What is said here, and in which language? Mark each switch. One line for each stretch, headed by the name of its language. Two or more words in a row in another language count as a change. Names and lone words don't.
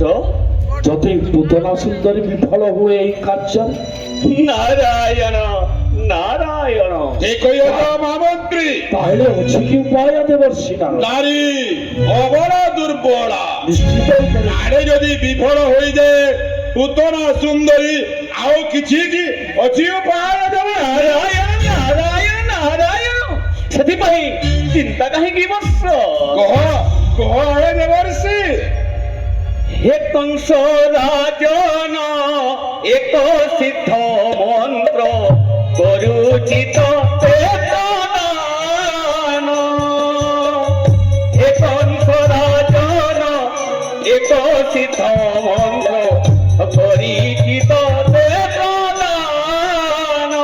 Bangla: যতই পুতনা সুন্দরী বিফল হয়ে এই কার্য নারায়ণ নারায়ণ। ঠিক হইয়া যাও মহামন্ত্রী। তাহলে হচ্ছে কি উপায় দেবর্ষি না নারী অবলা দুর্বলা। নিশ্চিতই করে আরে যদি বিফল হয়ে যায় পুতনা সুন্দরী
Odia: ଆଉ କିଛି କି ଅଛି ଉପାୟ ଦେବ? ନାରାୟଣ ନାରାୟଣ ନାରାୟଣ। ସେଥିପାଇଁ ଚିନ୍ତା କାହିଁକି ବତ୍ସ? କହ କହ ହେ ଦେବର୍ଷି। ହେ କଂସ ରାଜନ ଏକ ସିଦ୍ଧ ମନ୍ତ୍ର କରୁଛି ତତେ ପ୍ରଦାନ। ହେ କଂସ ରାଜନ ଏକ ସିଦ୍ଧ ମନ୍ତ୍ର କରିଛି ତତେ ପ୍ରଦାନ।